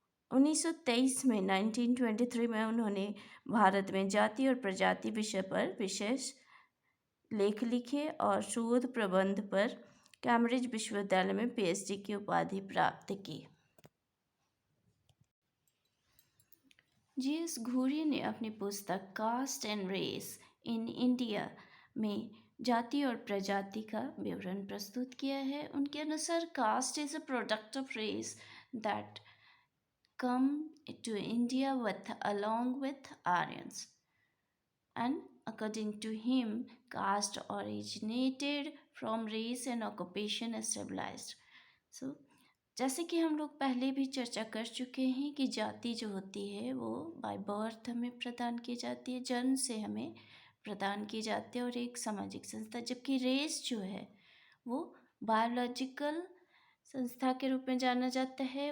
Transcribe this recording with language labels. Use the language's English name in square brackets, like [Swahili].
[Hindi] 1923 में 1923 में उन्होंने भारत में जाति और प्रजाति विषय पर विशेष लेख लिखे और शोध प्रबंध पर कैम्ब्रिज विश्वविद्यालय में पीएचडी की उपाधि प्राप्त की। जी.एस. घुरिए ने अपनी पुस्तक cast and race in India में जाति और प्रजाति का विवरण प्रस्तुत किया है। उनके अनुसार [English] Caste is a product of race that come to India along with Aryans, and according to him, caste originated from race and occupation established. [Hindi] So, जैसे कि हम लोग पहले भी चर्चा कर चुके हैं कि जाति जो होती है वो बाय बर्थ हमें प्रदान की जाती है, जन्म से हमें प्रदान की जाती है और एक सामाजिक संस्था, जबकि रेस जो है वो बायोलॉजिकल संस्था के रूप में जाना जाता है।